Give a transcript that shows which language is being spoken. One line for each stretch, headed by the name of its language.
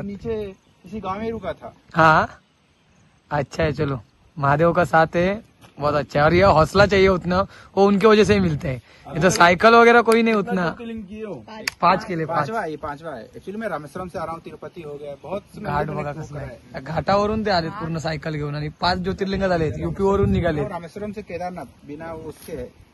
Hindi: भी नीचे इसी गांव में ही रुका था। हाँ अच्छा है, चलो महादेव का साथ है, बहुत अच्छा है. और ये हौसला चाहिए उतना, वो उनकी वजह से ही मिलता है. ये तो साइकिल वगैरह कोई नहीं उतना. 5 के लिए 5 पांचवा है, ये पांचवा है। एक्चुअली मैं रामेश्वरम से आ रहा हूँ, तिरुपति हो गया, बहुत
Marathi: घाट बघा कसला आहे. घाटावरून ते आले पूर्ण सायकल घेऊन आणि 5 ज्योतिर्लिंग झाले, युपी वरून निघाले.
Hindi: रामेश्वरम से केदारनाथ बिना उसके है।